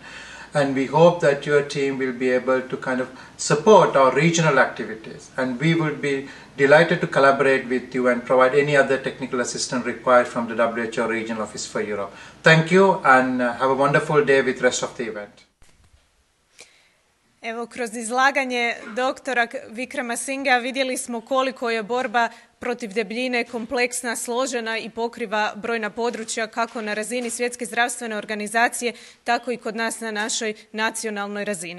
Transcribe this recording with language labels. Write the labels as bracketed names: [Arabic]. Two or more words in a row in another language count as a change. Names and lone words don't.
[English] And we hope that your team will be able to kind of support our regional activities. And we would be delighted to collaborate with you and provide any other technical assistance required from the WHO Regional Office for Europe. Thank you and have a wonderful day with the rest of the event. [Croatian] Evo, kroz izlaganje doktora Vikrama Singha vidjeli smo koliko je borba protiv debljine kompleksna, složena i pokriva brojna područja kako na razini Svjetske zdravstvene organizacije, tako i kod nas na našoj nacionalnoj razini.